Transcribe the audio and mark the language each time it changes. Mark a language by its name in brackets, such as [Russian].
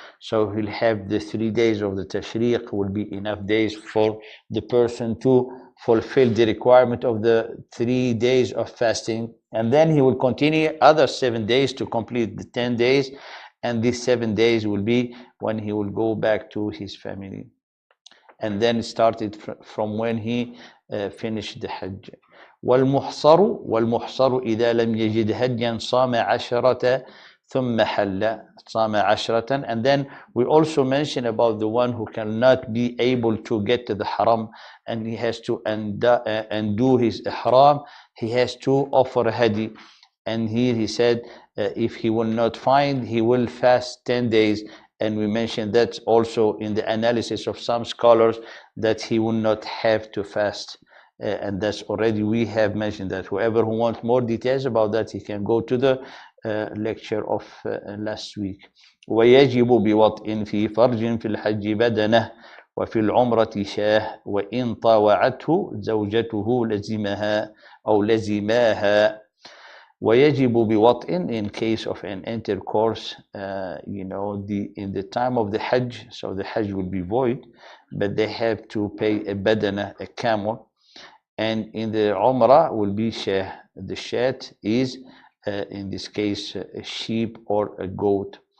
[English] so he'll have the 3 days of the Tashriq will be enough days for the person to fulfill the requirement of the 3 days of fasting, and then he will continue other 7 days to complete the 10 days, and these 7 days will be when he will go back to his family, and then it started from when he finished the Hajj. [Arabic] والمحصر إذا لم يجد هديا صام 10 ثم حل صام 10. [English] And then we also mention about the one who cannot be able to get to the haram and he has to undo his ihram, he has to offer a hadi. And here he said if he will not find, he will fast 10 days. And we mentioned that also in the analysis of some scholars that he will not have to fast. And that's already, we have mentioned that. Whoever who wants more details about that, he can go to the lecture of last week. [Arabic] ويجب بوطء في فرج في الحج بدنه وفي العمرة شاه وإن طاوعته زوجته لزمها أو لزماها. ويجب بوطء [English] in case of an intercourse, in the time of the Hajj, so the Hajj will be void, but they have to pay a badana, a camel, and in the Umrah will be shah. The shat is in this case a sheep or a goat.